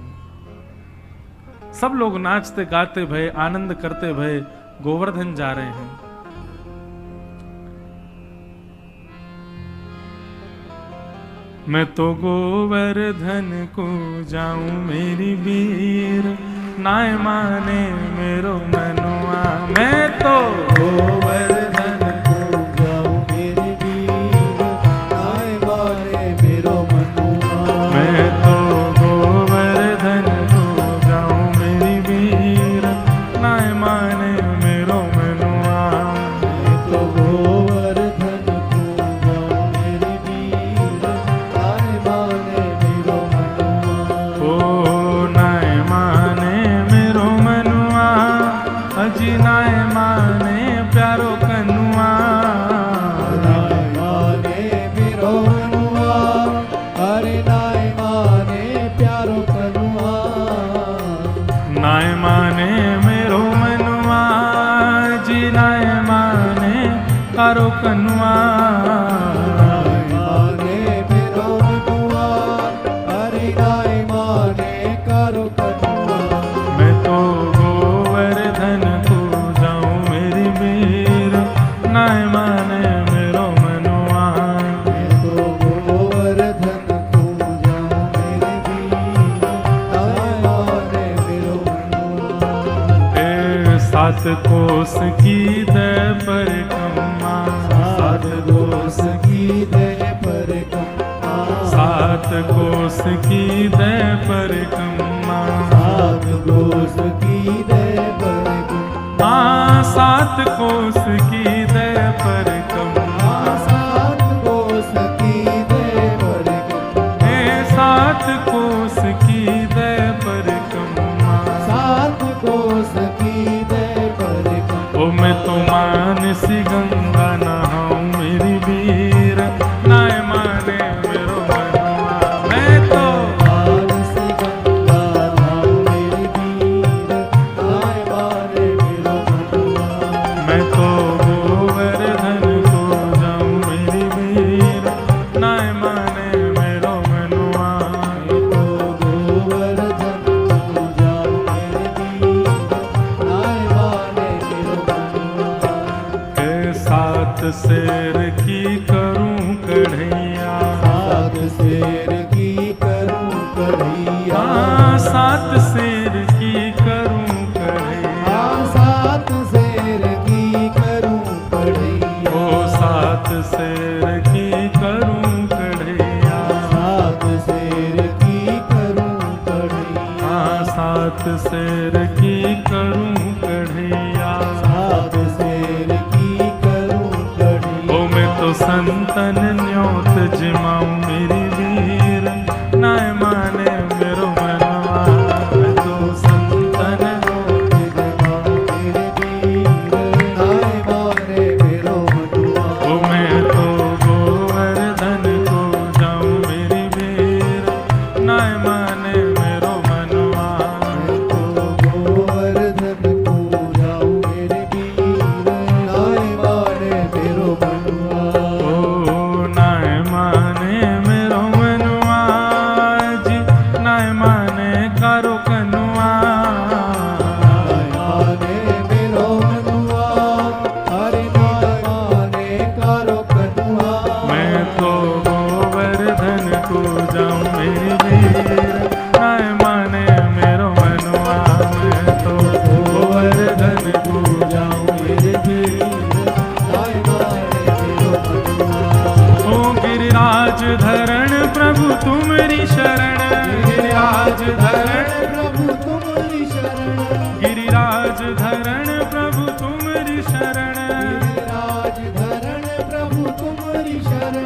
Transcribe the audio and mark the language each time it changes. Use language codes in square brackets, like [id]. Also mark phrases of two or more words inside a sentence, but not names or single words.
[hi] सब लोग नाचते गाते भये, आनंद करते भये गोवर्धन जा रहे हैं। [bra] मैं तो गोवर्धन को जाऊं मेरी वीर, नाय माने मेरो मनुआ। मैं तो गोवर्धन को जाऊं मेरी वीर, नाय माने मेरो मनुआ। मैं तो गोवर्धन को जाऊं मेरी वीर, नाय माने मेरो मनुआ। मैं तो गोवर्धन को जाऊं मेरी वीर, नाय माने मेरो मनुआ। ओ नाय माने मेरो मनुआ, अजी नाय माने प्यारो कनुआ। नाय माने मेरो मनुआ, अरे नाय माने प्यारो कनुआ। नाय माने मेरो मनुआ, जी नाय माने प्यारो कनुआ। नाय माने मेरो मनुआ, अरे नाय माने प्यारो कनुआ। मैं तो गोवर्धन को जाऊं मेरी वीर, नाय माने मेरो मनुआ। मैं तो गोवर्धन को जाऊं मेरी वीर, नाय माने मेरो मनुआ। ए 7 कोस की दे परिक्रमा, 7 कोस की दे परिक्रमा। 7 कोस की दे परिक्रमा, 7 कोस की दे परिक्रमा। 7 कोस की दे परिक्रमा, 7 कोस की दे परिक्रमा। 7 कोस की दे परिक्रमा, 7 कोस की दे परिक्रमा। ओ मैं तो मानसी गंगा नहाऊं मेरी वीर, नाय माने मेरो मनुआ। मैं तो मानसी गंगा नहाऊं मेरी वीर, नाय माने मेरो मनुआ। मैं तो गोवर्धन को जाऊं मेरी वीर, नाय माने मेरो मनुआ। मैं तो गोवर्धन को जाऊं मेरी वीर, नाय माने मेरो मनुआ। 7 शेर की करूं कढ़ैया, 7 शेर की करूं कढ़ैया। 7 शेर की करूं कढ़ैया, 7 शेर की करूं कढ़ैया। ओ 7 शेर की करूं कढ़ैया, 7 शेर की करूं कढ़ैया। 7 शेर की करूं कढ़ैया, 7 शेर की करूं कढ़ैया। ओ मैं तो संतन न्योत जिमाऊं मेरी वीर, नाय माने मेरो मनुआ। मैं तो संतन न्योत जिमाऊं मेरी वीर, नाय माने मेरो मनुआ। ओ मैं तो गोवर्धन को जाऊं मेरी वीर, नाय माने मेरो मनुआ। मैं तो गोवर्धन को जाऊं मेरी वीर, नाय माने मेरो मनुआ। ओ नाय माने मेरो मनुआ, जी नाय माने कारो कनुआ। नाय माने मेरो मनुआ, अरे नाय माने कारो कनुआ। मैं तो गोवर्धन को जाऊं मेरी वीर, नाय माने मेरो मनुआ। मैं तो गोवर्धन को जाऊं मेरी वीर, नाय माने मेरो मनुआ। ओ गिरिराज धरण प्रभु तुम्हारी शरण, गिरिराज धरण प्रभु तुम्हारी शरण। गिरिराज धरण प्रभु तुम्हारी शरण, गिरिराज धरण प्रभु तुम्हारी शरण।